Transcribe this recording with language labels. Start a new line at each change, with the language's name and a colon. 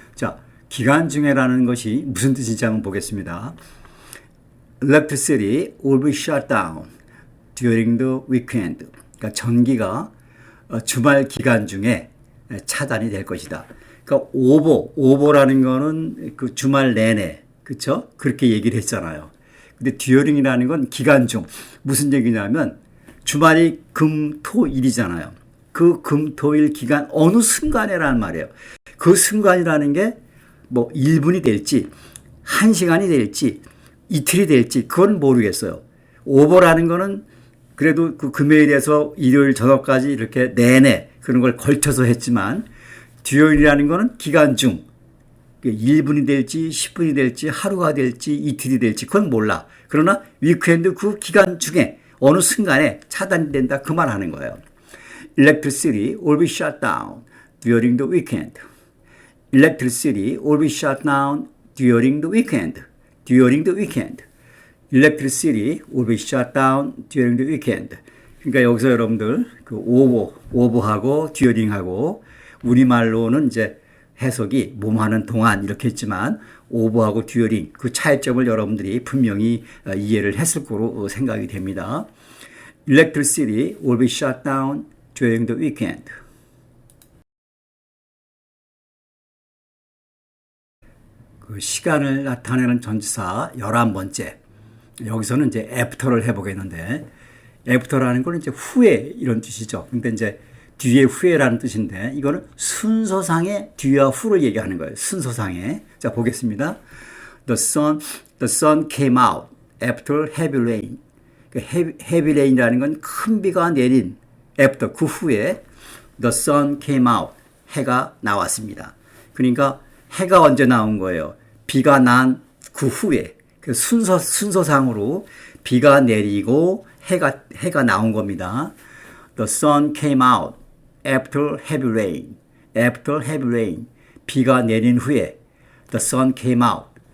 Korean: 자, 기간 중에라는 것이 무슨 뜻인지 한번 보겠습니다.
English: Electricity will be shut down during the weekend.
Korean: 그러니까 전기가 주말 기간 중에 차단이 될 것이다. 그러니까 오버라는 거는 그 주말 내내, 그렇죠? 그렇게 얘기를 했잖아요. 근데 during이라는 건 기간 중. 무슨 얘기냐면 주말이 금, 토, 일이잖아요. 그 금, 토, 일 기간 어느 순간에라는 말이에요. 그 순간이라는 게 뭐 1분이 될지 1시간이 될지 이틀이 될지 그건 모르겠어요. 오버라는 거는 그래도 그 금요일에서 일요일 저녁까지 이렇게 내내 그런 걸 걸쳐서 했지만 during이라는 거는 기간 중 1분이 될지 10분이 될지 하루가 될지 이틀이 될지 그건 몰라. 그러나 위크엔드 그 기간 중에 어느 순간에 차단이 된다 그 말 하는 거예요.
English: Electricity will be shut down during the weekend. Electricity will be shut down during the weekend. During the weekend. Electricity will be shut down during the weekend.
Korean: 그러니까 여기서 여러분들 그 오버하고 during하고 우리말로는 이제 해석이 몸하는 동안 이렇게 했지만 오버하고 during 그 차이점을 여러분들이 분명히 이해를 했을 거로 생각이 됩니다.
English: Electricity will be shut down during the weekend.
Korean: 그 시간을 나타내는 전치사 11번째. 여기서는 이제 after를 해보겠는데, after라는 건 이제 후에 이런 뜻이죠. 근데 이제 뒤에 후에라는 뜻인데, 이거는 순서상의 뒤와 후를 얘기하는 거예요. 순서상의. 자, 보겠습니다.
English: The sun came out after heavy rain. heavy rain
Korean: 이라는 건 큰 비가 내린 after 그 후에
English: the sun came out
Korean: 해가 나왔습니다. 그러니까 해가 언제 나온 거예요? 비가 난 그 후에 그 순서상으로 비가 내리고 해가 나온 겁니다.
English: The sun came out after heavy rain. After heavy rain.
Korean: 비가 내린 후에
English: the sun came out.